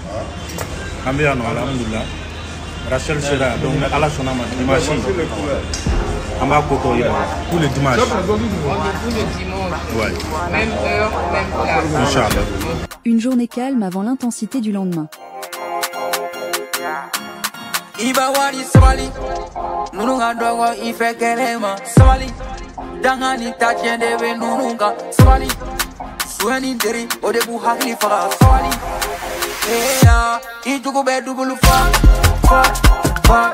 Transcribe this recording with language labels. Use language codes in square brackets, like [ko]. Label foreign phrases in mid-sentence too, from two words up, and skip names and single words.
[fr] Rachel sera donc à la sonama dimanche. Tous les dimanches. Ouais. Même heure, même place. Inch'Allah. Une journée calme avant l'intensité du lendemain. [sg] Ibawani Somali, Nununga Dogo Ife Kelema, Somali, Dangani Tachende Nununga, Somali, Sueni Deri, Odebu Hakli Fara, Somali, Itugube Dubulu Fa.